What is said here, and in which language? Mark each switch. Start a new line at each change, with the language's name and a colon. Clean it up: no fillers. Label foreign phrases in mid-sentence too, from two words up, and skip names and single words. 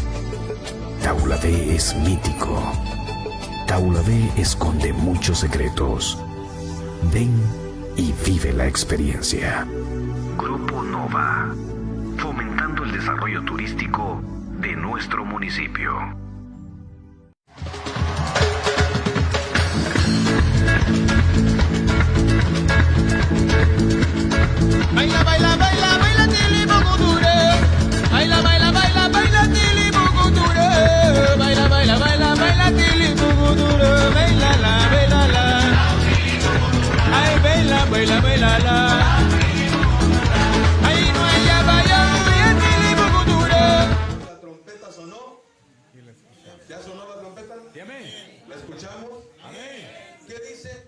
Spanish: Taula B es mítico. Taula B esconde muchos secretos. Ven y vive la experiencia. Grupo Nova, fomentando el desarrollo turístico de nuestro municipio. Baila, baila, baila, baila, tili, bocudure. Baila, baila, baila, baila, tili, bocudure. Baila, baila, baila, baila, tili, bocudure. Baila, la, baila, la. Ay, baila, baila, baila, la. Ay, no haya, vaya, vaya, tili, bocudure. La trompeta sonó. ¿Ya sonó la trompeta? ¿La escuchamos? ¿Qué dice?